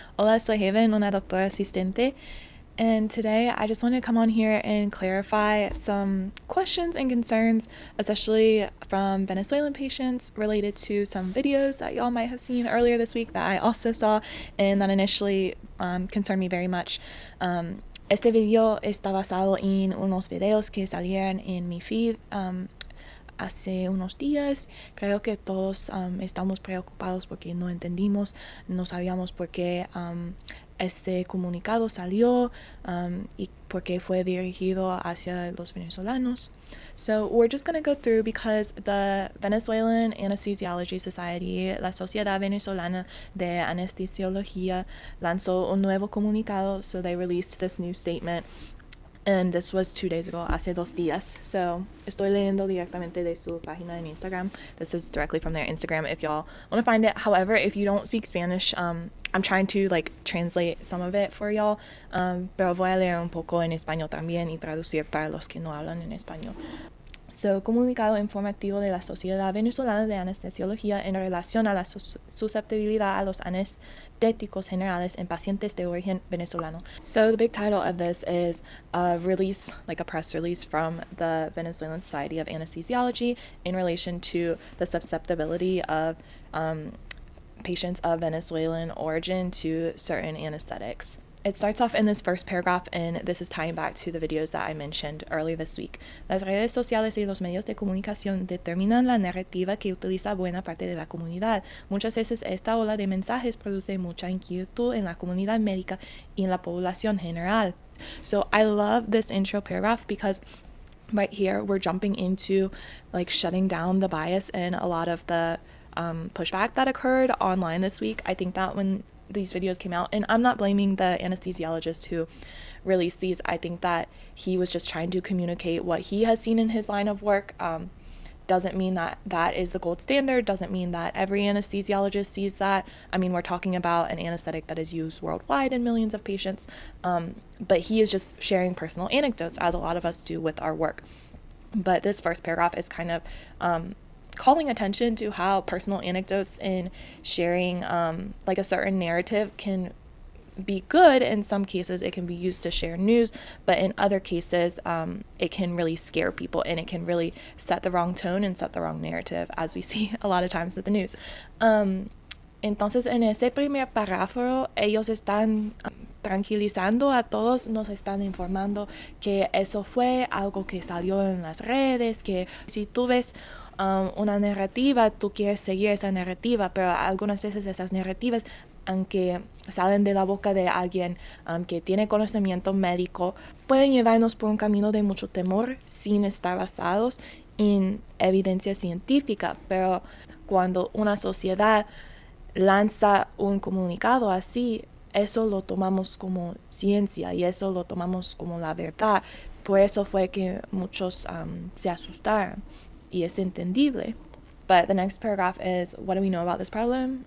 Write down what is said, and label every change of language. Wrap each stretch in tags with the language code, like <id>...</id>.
<es>Hola, soy Haven, una doctora asistente.</es> <en>And today I just want to come on here and clarify some questions and concerns, especially from Venezuelan patients related to some videos that y'all might have seen earlier this week that I also saw and that initially concerned me very much.</en> <es>Este video está basado en unos videos que salieron en mi feed hace unos días. Creo que todos estamos preocupados porque no entendimos, no sabíamos por qué este comunicado salió y por qué fue dirigido hacia los venezolanos.</es> <en>So we're just going to go through because the Venezuelan Anesthesiology Society,</en> <es>la Sociedad Venezolana de Anestesiología, lanzó un nuevo comunicado,</es> <en>so they released this new statement. And this was 2 days ago,</en> <es>hace 2 días. So, estoy leyendo directamente de su página en Instagram.</es> <en>This is directly from their Instagram if y'all want to find it. However, if you don't speak Spanish, I'm trying to translate some of it for y'all.</en> <es>Pero voy a leer un poco en español también y traducir para los que no hablan en español. So, comunicado informativo de la Sociedad Venezolana de Anestesiología en relación a la susceptibilidad a los anestéticos generales en pacientes de origen venezolano.</es> <en>So, the big title of this is a release, like a press release from the Venezuelan Society of Anesthesiology in relation to the susceptibility of patients of Venezuelan origin to certain anesthetics. It starts off in this first paragraph, and this is tying back to the videos that I mentioned earlier this week.</en> <es>Las redes sociales y los medios de comunicación determinan la narrativa que utiliza buena parte de la comunidad. Muchas veces esta ola de mensajes produce mucha inquietud en la comunidad médica y en la población general.</es> <en>So I love this intro paragraph because right here we're jumping into shutting down the bias and a lot of the pushback that occurred online this week. I think that when these videos came out, and I'm not blaming the anesthesiologist who released these, I think that he was just trying to communicate what he has seen in his line of work. Doesn't mean that that is the gold standard, doesn't mean that every anesthesiologist sees that. I mean, we're talking about an anesthetic that is used worldwide in millions of patients, but he is just sharing personal anecdotes, as a lot of us do with our work. But this first paragraph is kind of calling attention to how personal anecdotes and sharing a certain narrative can be good. In some cases it can be used to share news, but in other cases it can really scare people and it can really set the wrong tone and set the wrong narrative, as we see a lot of times with the news.</en> <es>Entonces en ese primer párrafo ellos están tranquilizando a todos, nos están informando que eso fue algo que salió en las redes, que si tú ves una narrativa, tú quieres seguir esa narrativa, pero algunas veces esas narrativas, aunque salen de la boca de alguien que tiene conocimiento médico, pueden llevarnos por un camino de mucho temor sin estar basados en evidencia científica. Pero cuando una sociedad lanza un comunicado así, eso lo tomamos como ciencia y eso lo tomamos como la verdad. Por eso fue que muchos se asustaron. Y es entendible.</es> <en>But the next paragraph is, what do we know about this problem?</en>